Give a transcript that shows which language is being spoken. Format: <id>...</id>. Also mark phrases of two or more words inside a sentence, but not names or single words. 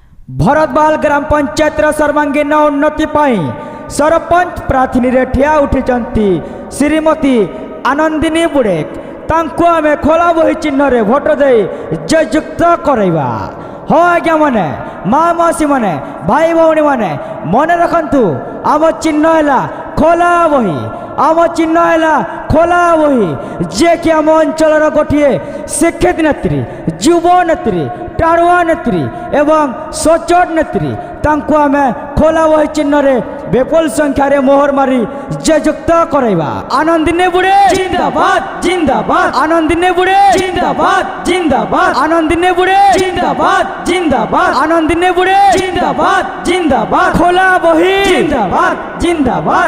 <or>ଭରତବାଲ ଗ୍ରାମ ପଞ୍ଚାୟତ ସର୍ବାଙ୍ଗୀଣ ଉନ୍ନତି ସରପଞ୍ଚ ପ୍ରାର୍ଥୀ ଠିଆ ଉଠି ଶ୍ରୀମତୀ ଆନନ୍ଦିନୀ ବୁଡ଼େକ ତାଙ୍କୁ ଆମେ ଖୋଲା ବହି ଚିହ୍ନ ରେ ଭୋଟ ଦେ ଜୟଯୁକ୍ତ କରିବା। ହଁ ଆଜ୍ଞା ମାନେ ମାଁ ମଉସୀ ମାନେ ଭାଇ ଭଉଣୀ ମାନେ ମନ ରଖୁ ଆମ ଚିହ୍ନ ହେଉଛି ଖୋଲା ବହି ଆମ ଚିହ୍ନ ହେଉଛି ଖୋଲା ବହି ଯେ କି ଆମ ଅଞ୍ଚଳ ଗୋଟେ ଶିକ୍ଷିତ ନେତ୍ରୀ ଯୁବ ନେତ୍ରୀ ଟାଣୁଆ ନେତ୍ରୀ ଏବଂ ସଚୋଟ ନେତ୍ରୀ ତାଙ୍କୁ ଆମେ ଖୋଲା ବହି ଚିହ୍ନ ରେ ବିପୁଳ ସଂଖ୍ୟାର ମୋହର ମାରି ଜୟଯୁକ୍ତ କରିବା। ଆନନ୍ଦିନୀ ବୁଡ଼େ ଜିନ୍ଦାବାଦ ଜିନ୍ଦାବାଦ ଆନନ୍ଦିନୀ ବୁଡ଼େ ଜିନ୍ଦାବାଦ ଜିନ୍ଦାବାଦ ଆନନ୍ଦିନୀ ବୁଡ଼େ ଜିନ୍ଦାବାଦ ଜିନ୍ଦାବାଦ ଆନନ୍ଦିନୀ ବୁଡ଼େ ଜିନ୍ଦାବାଦ ଜିନ୍ଦାବାଦ ଖୋଲା ବହି ଜିନ୍ଦାବାଦ ଜିନ୍ଦାବାଦ</or>